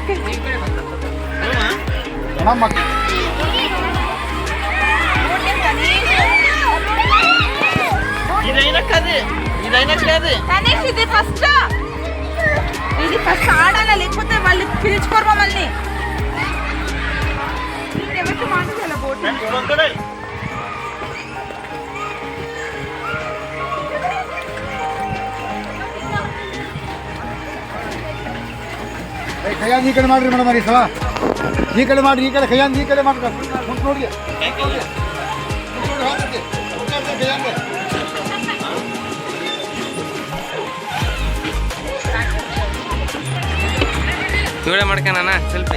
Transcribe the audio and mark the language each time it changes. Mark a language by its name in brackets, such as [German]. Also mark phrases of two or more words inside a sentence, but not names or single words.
[Telugu] ఇది ఫస్ట్ ఆడాలి, లేకపోతే వాళ్ళు పిలుచుకోరు మమ్మల్ని. ఎవరికి మాట్లాడాలి బోట్ [Kannada] ಖಯಾನ್ ಈ ಕಡೆ ಮಾಡ್ರಿ ಮೇಡಮ್. ಈ ಸಲ ಈ ಕಡೆ ಮಾಡ್ರಿ. ಈ ಕಡೆ ಖಯಾನ್ ಈ ಕಡೆ ಮಾಡ್ರಿ. ನೋಡಿ ವಿಡಿಯೋ ಮಾಡ್ಕೊಣ ಸೆಲ್ಫಿ.